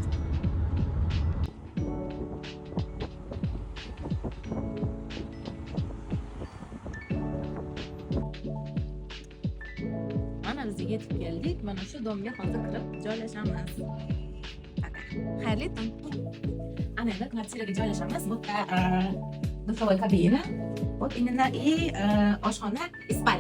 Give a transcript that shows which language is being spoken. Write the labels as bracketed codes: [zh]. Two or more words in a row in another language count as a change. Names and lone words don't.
[uz] Mana biz yetib keldik. Mana shu domga hozir kirib joylashamiz. Xayrli tong. Ana endi kvartiraga joylashamiz. Bu dushovая kabina. [ru] Вот именно и oshxona, и spalnya.